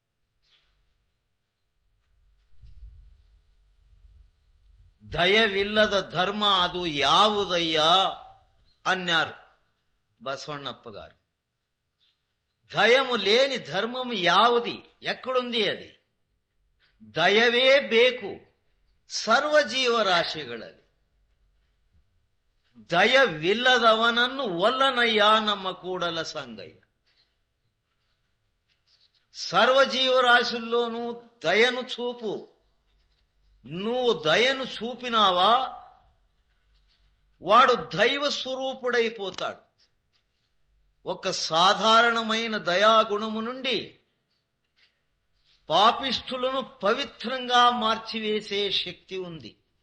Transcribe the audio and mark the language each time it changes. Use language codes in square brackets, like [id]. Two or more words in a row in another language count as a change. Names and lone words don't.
[kn] ದಯವಿಲ್ಲದ ಧರ್ಮ ಅದಿ ಯಾವುದಯ್ಯಾ [te] అన్నారు బసవಣ್ಣప్ప గారు. దయము లేని ధర్మము యావుది, ఎక్కడుంది అది? [kn] ದಯವೇ ಬೇಕು ಸರ್ವಜೀವರಾಶಿಗಳಲ್ಲಿ. ದಯವಿಲ್ಲದವನನ್ನು ಒಲ್ಲನಯ್ಯ ನಮ್ಮ ಕೂಡಲ ಸಂಗಯ್ಯ. [te] సర్వజీవరాశుల్లోనూ దయను చూపు. నువ్వు దయను చూపినావా వాడు దైవ స్వరూపుడైపోతాడు. ఒక సాధారణమైన దయాగుణము నుండి పాపిష్ఠులను పవిత్రంగా మార్చివేసే శక్తి ఉంది.